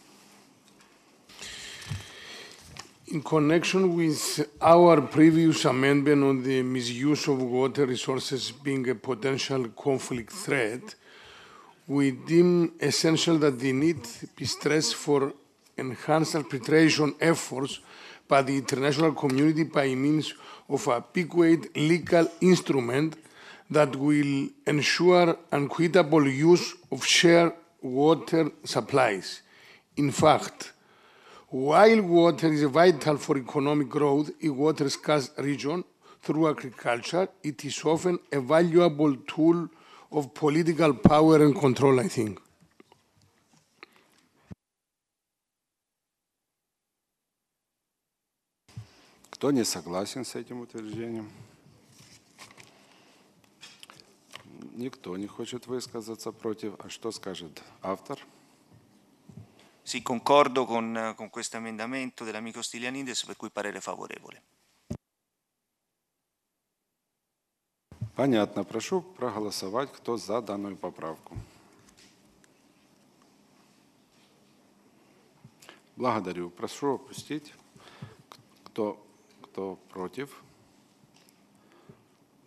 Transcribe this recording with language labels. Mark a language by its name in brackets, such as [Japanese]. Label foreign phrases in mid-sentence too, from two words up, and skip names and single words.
[English] In connection with our previous amendment on the misuse of water resources being a potential conflict threat, we deem essential that the need be stressed for enhanced arbitration efforts by the international community by means of a adequate legal instrument that will ensure equitable use of shared water supplies. In fact, while water is vital for economic growth in water-scarce regions through agriculture, it is often a valuable tool of political power and control, I think. [Russian] Кто не согласен с этим утверждением? Никто не хочет высказаться против. А что скажет автор? [Italian] Sì, concordo con questo emendamento dell'amico Stylianides, per cui parere favorevole. [Russian] Понятно. Прошу проголосовать, кто за данную поправку. Благодарю. Прошу опустить. Кто против?